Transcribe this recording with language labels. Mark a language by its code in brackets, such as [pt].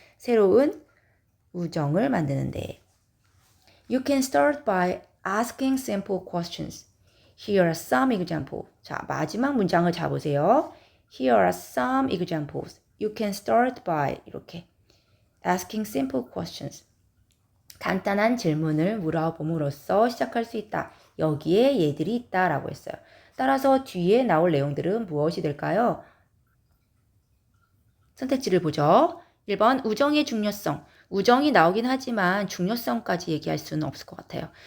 [ko] 새로운 우정을 만드는데. [en] You can start by asking simple questions. Here are some examples. [ko] 자, 마지막 문장을 잡으세요. [en] Here are some examples. You can start by 이렇게 asking simple questions. [ko] 간단한 질문을 물어봄으로써 시작할 수 있다. 여기에 얘들이 있다라고 했어요. 따라서 뒤에 나올 내용들은 무엇이 될까요? 선택지를 보죠. 1번 우정의 중요성. 우정이 나오긴 하지만 중요성까지 얘기할 수는 없을 것 같아요.